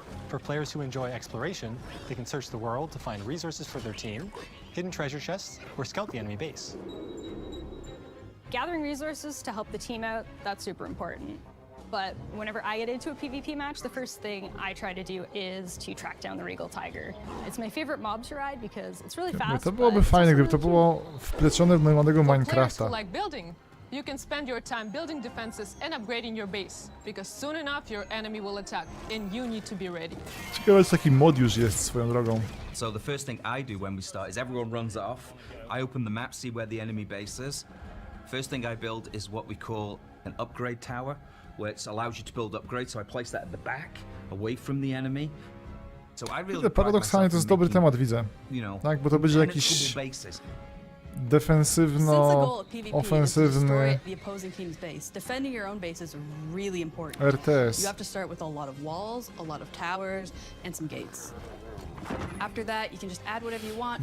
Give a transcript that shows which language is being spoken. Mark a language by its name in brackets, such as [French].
[English] For players who enjoy exploration, they can search the world to find resources for their team, hidden treasure chests, or scout the enemy base. Gathering resources to help the team out, that's super important. but whenever I get into a PvP match, the first thing I try to do is to track down the Regal Tiger. It's my favorite mob to ride because it's really fast. [Polish] To byłoby fajne, gdyby to było wplecione w normalnego [English] For players [Polish] Minecrafta. [English] who like building, you can spend your time building defenses and upgrading your base, because soon enough your enemy will attack and you need to be ready. [Polish] Ciekawe, czy taki mod już jest swoją drogą. [English] So the first thing I do when we start is everyone runs off. I open the map, see where the enemy base is. First thing I build is what we call an upgrade tower, where it allows you to build upgrades. So I place that at the back, away from the enemy. So I really [Polish] Paradoksalnie to jest dobry temat, widzę. Tak, bo to będzie jakiś defensywno-ofensywny RTS. [English] You have to start with a lot of walls, a lot of towers, and some gates. After that, you can just add whatever you want.